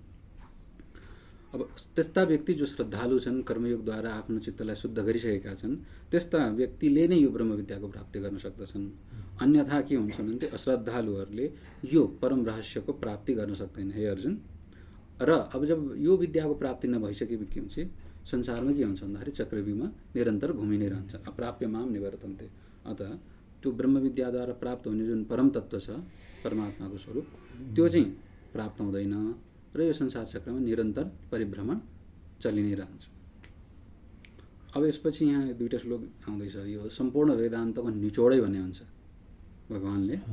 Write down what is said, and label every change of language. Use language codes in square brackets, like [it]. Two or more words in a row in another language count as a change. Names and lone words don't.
[ne] अब त्यस्ता व्यक्ति जो श्रद्धालु छन्, कर्मयोगद्वारा आफ्नो चित्तलाई शुद्ध गरिसकेका छन्, त्यस्ता व्यक्तिले नै यो ब्रह्म विद्याको प्राप्ति गर्न सक्दछन्। अन्यथा के हुन्छ भने अश्रद्धालुहरूले यो परम रहस्यको प्राप्ति गर्न सक्दैन हे अर्जुन। र अब जब यो विद्याको प्राप्ति नभइसकेपछि संसारमा के हुन्छ भन्दाखेरि चक्रव्यूहमा निरन्तर घुमि नै रहन्छ। [sa] अप्राप्य माम निवर्तन्ते। [ne] अतः त्यो ब्रह्म विद्याद्वारा प्राप्त हुने जुन परम तत्त्व छ, परमात्माको स्वरूप, त्यो चाहिँ प्राप्त हुँदैन र यो संसार चक्रमा निरन्तर परिभ्रमण चलि नै रहन्छ। अब यसपछि यहाँ दुईवटा श्लोक आउँदैछ। यो सम्पूर्ण वेदान्तको निचोडै भन्ने हुन्छ भगवानले।